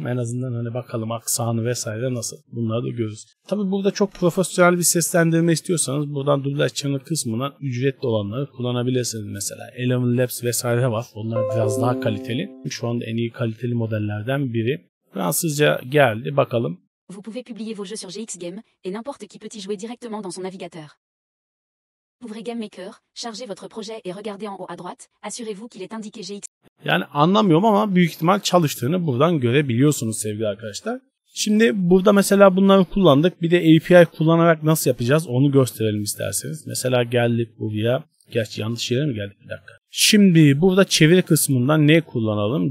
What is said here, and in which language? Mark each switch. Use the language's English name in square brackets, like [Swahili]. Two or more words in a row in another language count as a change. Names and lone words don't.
[Turkish] En azından hani bakalım aksanı vesaire nasıl. Bunları da görürüz. Tabii burada çok profesyonel bir seslendirme istiyorsanız buradan dublaj channel kısmından ücretli olanları kullanabilirsiniz mesela. Eleven Labs vesaire var. Onlar biraz daha kaliteli. Şu anda en iyi kaliteli modellerden biri. Fransızca geldi. Bakalım. [French] Vous pouvez publier vos jeux sur GX Game et n'importe qui peut y jouer directement dans son navigateur. Ouvrez Game Maker, chargez votre projet et regardez en haut à droite, assurez-vous qu'il est indiqué GX. [Turkish] Yani anlamıyorum ama büyük ihtimal çalıştığını buradan görebiliyorsunuz sevgili arkadaşlar. Şimdi burada mesela bunları kullandık. Bir de API kullanarak nasıl yapacağız onu gösterelim isterseniz. Mesela geldik buraya. Gerçi yanlış yere mi geldik? Bir dakika. Şimdi burada çeviri kısmından ne kullanalım?